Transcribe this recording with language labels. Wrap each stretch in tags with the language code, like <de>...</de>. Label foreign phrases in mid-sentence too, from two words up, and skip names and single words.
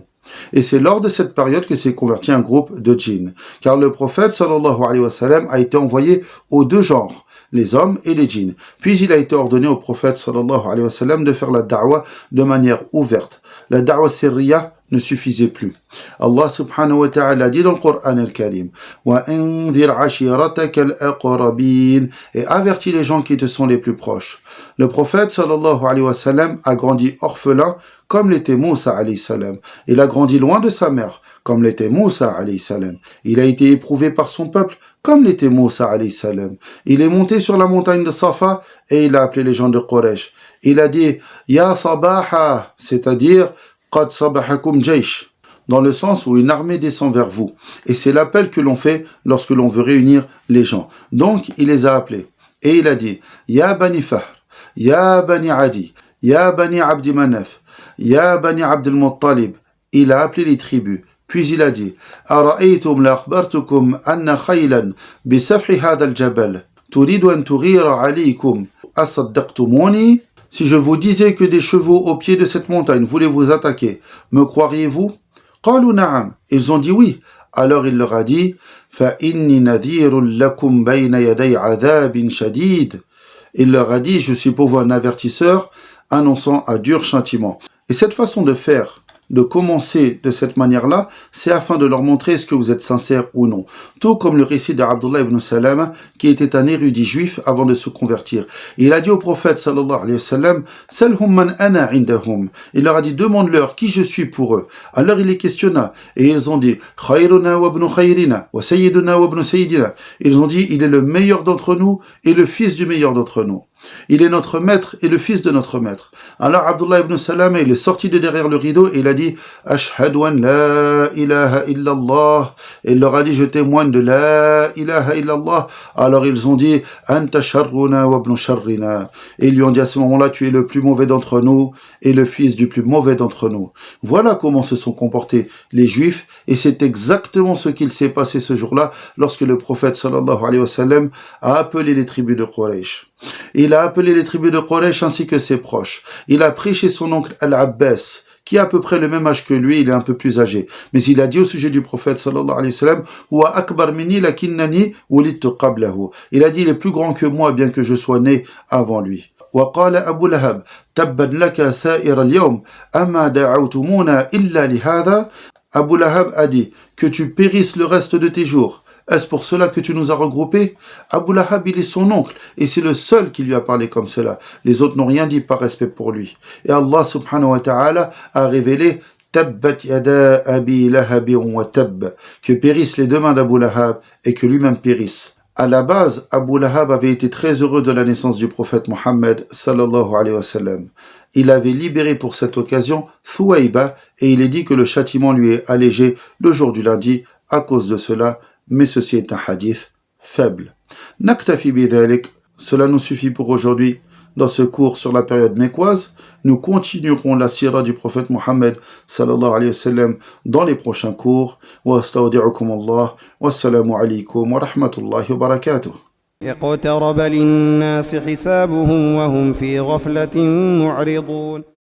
<fr>Et c'est lors de cette période que s'est converti un groupe de djinns. Car le prophète</fr> <ar>صلى الله عليه وسلم</ar> <fr>a été envoyé aux 2 genres, les hommes et les djinns. Puis il a été ordonné au prophète</fr> <ar>صلى الله عليه وسلم</ar> <fr>de faire la da'wa de manière ouverte. la</fr> <ar>دعوة سرية</ar> <fr>ne suffisait plus. Allah</fr> <ar>سبحانه وتعالى</ar> <fr>dit dans le Coran al-Karim</fr> <ar>وَأَنذِرْ عَشِيرَتَكَ الْأَقْرَبِينَ</ar> <fr>et avertis les gens qui te sont les plus proches. Le prophète</fr> <ar>صلى الله عليه وسلم</ar> <fr>a grandi orphelin comme l'était Moussa</fr> <ar>عليه السلام.</ar> <fr>Il a grandi loin de sa mère comme l'était Moussa</fr> <ar>عليه السلام.</ar> <fr>Il a été éprouvé par son peuple comme l'était Moussa</fr> <ar>عليه السلام.</ar> <fr>Il est monté sur la montagne de Safa et il a appelé les gens de Quraysh. Il a dit</fr> <ar>يا صباحاه,</ar> <fr>c'est-à-dire</fr> <ar>قد صبحكم جيش,</ar> <fr>dans le sens où une armée descend vers vous. Et c'est l'appel que l'on fait lorsque l'on veut réunir les gens. Donc il les a appelés. Et il a dit</fr> <ar>يا بني فهر، يا بني عدي، يا بني عبد مناف، يا بني عبد المطلب.</ar> <fr>Il a appelé les tribus. Puis il a dit</fr> <ar>أرأيتم لو أخبرتكم أن خيلا بسفح هذا الجبل تريد أن تغير عليكم أصدقتموني.</ar> <fr>Si je vous disais que des chevaux au pied de cette montagne voulaient vous attaquer, me croiriez-vous?</fr> <ar>قالوا نعم.</ar> <fr>Ils ont dit oui. Alors il leur a dit</fr> <ar>فإني نذير لكم بين يدي عذاب شديد.</ar> <fr>Il leur a dit je suis pour vous un avertisseur annonçant un dur châtiment. Et cette façon de faire, de commencer de cette manière-là, c'est afin de leur montrer est-ce que vous êtes sincère ou non. Tout comme le récit d'Abdullah ibn Salam, qui était un érudit juif avant de se convertir. Il a dit au prophète</fr> <ar>صلى الله عليه وسلم, سلهم من أنا عندهم.</ar> <fr>Il leur a dit, demande-leur qui je suis pour eux. Alors il les questionna, et ils ont dit,</fr> <ar>خيرنا وابن خيرنا، وسيدنا وابن سيدنا.</ar> <fr>Ils ont dit, il est le meilleur d'entre nous, et le fils du meilleur d'entre nous. Il est notre maître et le fils de notre maître. Alors Abdullah ibn Salam, il est sorti de derrière le rideau et il a dit</fr> <ar>أشهد أن لا إله إلا الله.</ar> <fr>Et il leur a dit je témoigne de</fr> <ar>لا إله إلا الله.</ar> <fr>Alors ils ont dit</fr> <ar>أنت شرنا وابن شرنا.</ar> <fr>Et ils lui ont dit à ce moment-là tu es le plus mauvais d'entre nous et le fils du plus mauvais d'entre nous. Voilà comment se sont comportés les juifs et c'est exactement ce qu'il s'est passé ce jour-là lorsque le prophète</fr> <ar>صلى الله عليه وسلم</ar> <fr>a appelé les tribus de Quraysh. Il a appelé les tribus de Quraysh ainsi que ses proches. Il a pris chez son oncle Al-Abbas, qui a à peu près le même âge que lui, il est un peu plus âgé. Mais il a dit au sujet du prophète</fr> <ar>صلى الله عليه وسلم, هو أكبر مني لكنني ولدت قبله.</ar> <fr>Il a dit, il est plus grand que moi, bien que je sois né avant lui.</fr> <ar>وقال أبو لهب تبا لك سائر اليوم أما دعوتمونا إلا لهذا.</ar> <fr>Abu Lahab a dit, que tu périsses le reste de tes jours. Est-ce pour cela que tu nous as regroupés? Abu Lahab, il est son oncle, et c'est le seul qui lui a parlé comme cela. Les autres n'ont rien dit par respect pour lui. Et Allah</fr> <ar>سبحانه وتعالى</ar> <fr>a révélé</fr> <ar>تبت يدا أبي لهب وتب,</ar> <fr>que périssent les deux mains d'Abu Lahab et que lui-même périsse. À la base, Abu Lahab avait été très heureux de la naissance du prophète Mohammed</fr> <ar>صلى الله عليه وسلم.</ar> <fr>Il avait libéré pour cette occasion Thuwayba et il est dit que le châtiment lui est allégé le jour du lundi à cause de cela. Mais ceci est un hadith faible.</fr> <ar>نكتفي بذلك,</ar> <fr>cela nous suffit pour aujourd'hui. Dans ce cours sur la période mécoise, nous continuerons la sira du prophète Mohammed</fr> <ar>صلى الله عليه وسلم</ar> <fr>dans les prochains cours.</fr> <ar>وأستودعكم الله, والسلام عليكم ورحمة الله وبركاته. اقترب للناس حسابهم وهم في غفلة معرضون</ar>